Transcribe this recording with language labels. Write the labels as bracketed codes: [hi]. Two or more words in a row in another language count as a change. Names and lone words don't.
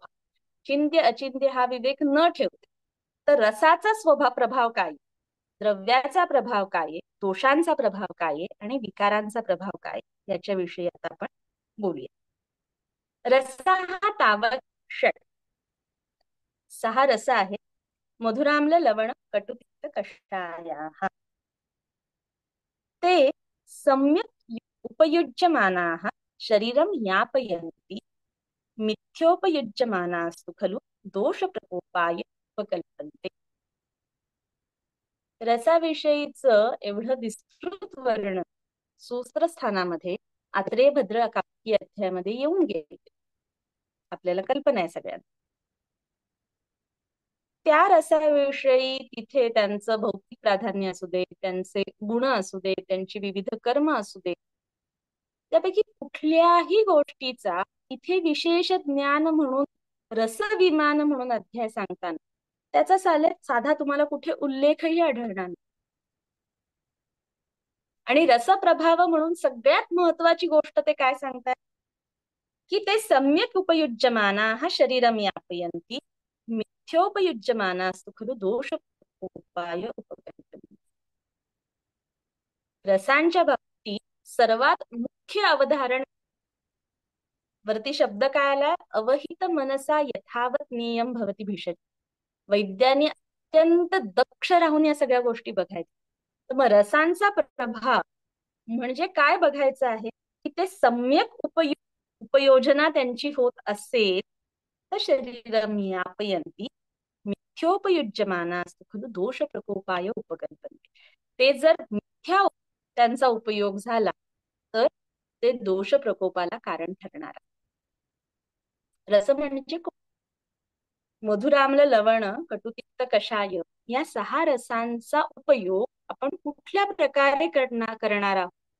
[mr] चिंत्य अचिंत्य हा विवेक न ठेवते तर रसाचा स्वभाव प्रभाव काय, द्रव्याचा प्रभाव काय, दोषांचा प्रभाव काय आणि विकारांचा प्रभाव काय याच्याविषयी आता आपण बोलूया. [sa] रसा हा तावत षट, 6 [mr] रस आहेत. [sa] मधुराम्ल लवण कटु पित्त कषायाः. ते सम्यक् उपयुज्यमानाः शरीरं यापयन्ति, मिथ्योपयुज्यमानास्तु खलु दोषप्रकोपाय उपकल्पन्ते. [mr] रसाविषयीच एवढं विस्तृत वर्णन सूत्रस्थानामध्ये आत्रेय भद्र काव्य अध्यायामध्ये येऊन गेले. आपल्याला कल्पना आहे सगळ्यांना. त्या रसाविषयी तिथे त्यांचं भौतिक प्राधान्य असू दे, त्यांचे गुण असू दे, त्यांची विविध कर्म असू दे, त्यापैकी कुठल्याही गोष्टीचा इथे विशेष ज्ञान म्हणून, रसविमान म्हणून अध्याय सांगताना त्याचा साधा तुम्हाला कुठे उल्लेखही आढळणार नाही. आणि रसप्रभाव म्हणून सगळ्यात महत्वाची गोष्ट ते काय सांगतात की [sa] ते सम्यक उपयुज्यमानाः शरीरं यापयन्ति, मिथ्योपयुज्यमानास्तु खलु दोषोपाय उपकल्पन्ते. [mr] रसांच्या बाबतीत सर्वात मुख्य अवधारण वरती शब्द काय आला, [sa] अवहित मनसा यथावत नियम भवती भिषज. [mr] वैद्यांनी अत्यंत दक्ष राहून या सगळ्या गोष्टी बघायच्या. तर मग रसांचा प्रभाव म्हणजे काय बघायचं आहे की ते सम्यक उपयोजना त्यांची होत असेल तर [sa] शरीरं यापयन्ति, मिथ्योपयुज्यमानास्तु खलु दोष प्रकोपाय उपकल्पन्ते. [mr] ते जर मिथ्या त्यांचा उपयोग झाला तर ते दोष प्रकोपाला कारण ठरणार. रस म्हणजे [sa] मधुराम्ल लवण कटुतिक्त कषाय [mr] या 6 रसांचा उपयोग आपण कुठल्या प्रकारे करणार आहोत.